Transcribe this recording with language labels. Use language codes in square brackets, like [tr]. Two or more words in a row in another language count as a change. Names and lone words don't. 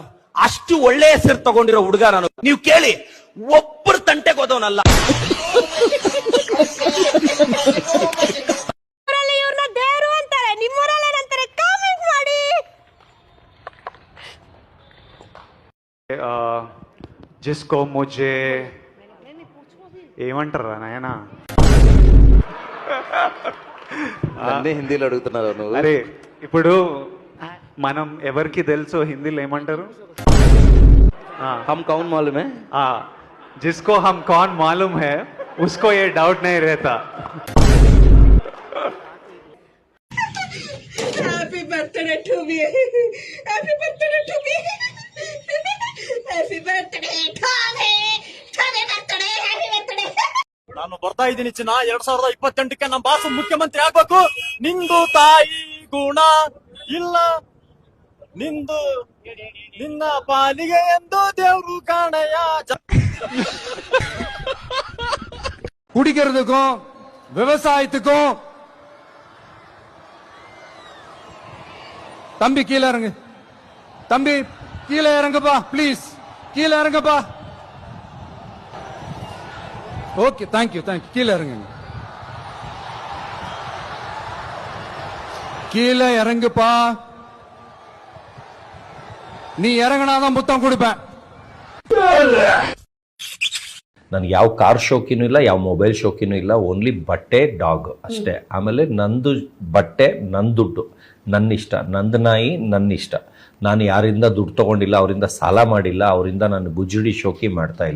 [kn] ಅಷ್ಟು ಒಳ್ಳೆ ಹೆಸರು ತಗೊಂಡಿರೋ ಹುಡುಗ ನಾನು. ನೀವು ಕೇಳಿ, ಒಬ್ಬರ ತಂಟೆಗೆ ಹೋದವನಲ್ಲ. ಇವ್ರನ್ನ ದೇವರು ಅಂತಾರೆ, ನಿಮ್ಮೂರಲ್ಲಿ ಏನಂತಾರೆ ಕಾಮೆಂಟ್ ಮಾಡಿ. [hi] जिसको मुझे [te] ఏమంటారా నాయనా అన్ని హిందీలో అడుగుతున్నారు నువ్వు. అరే ఇప్పుడు మనం ఎవరికి తెలుసు హిందీలో ఏమంటారు? [hi] हम कौन मालूम है? जिसको हम कौन मालूम है उसको ये डाउट नहीं रहता. [en] Happy birthday to me. Happy birthday to me. Happy birthday to me. Happy birthday, happy birthday. [kn] ನಾನು ಬರ್ತಾ ಇದ್ದೀನಿ ಚಿನ್ನ. 2028ಕ್ಕೆ ನಮ್ಮ ಬಾಸು ಮುಖ್ಯಮಂತ್ರಿ ಆಗ್ಬೇಕು. ನಿಂದು ತಾಯಿ ಗುಣ ಇಲ್ಲ, ನಿಂದು ನಿನ್ನ ಪಾಲಿಗೆ ಎಂದು ದೇವ್ರು ಕಾಣಯ್ಯ. [ta] குடிக்கிறதுக்கும் விவசாயத்துக்கும் தம்பி கீழே இறங்கு, தம்பி கீழே இறங்குப்பா, ப்ளீஸ் கீழே இறங்குப்பா. [en] OK, thank you thank you. [ta] கீழே இறங்குங்க, கீழே இறங்குப்பா. நீ இறங்கினாதான் புத்தம் கொடுப்பேன். [kn] ನನಗೆ ಯಾವ ಕಾರ್ ಶೋಕಿನೂ ಇಲ್ಲ, ಯಾವ ಮೊಬೈಲ್ ಶೋಕಿನೂ ಇಲ್ಲ. ಓನ್ಲಿ ಬಟ್ಟೆ, ಡಾಗ್ ಅಷ್ಟೇ. ಆಮೇಲೆ ನಂದು ಬಟ್ಟೆ, ನನ್ನ ದುಡ್ಡು, ನನ್ನ ಇಷ್ಟ, ನಂದು ನಾಯಿ, ನನ್ನ ಇಷ್ಟ. ನಾನು ಯಾರಿಂದ ದುಡ್ಡು ತೊಗೊಂಡಿಲ್ಲ, ಅವರಿಂದ ಸಾಲ ಮಾಡಿಲ್ಲ, ಅವರಿಂದ ನಾನು ಗುಜ್ಜುಡಿ ಶೋಕಿ ಮಾಡ್ತಾ ಇಲ್ಲ.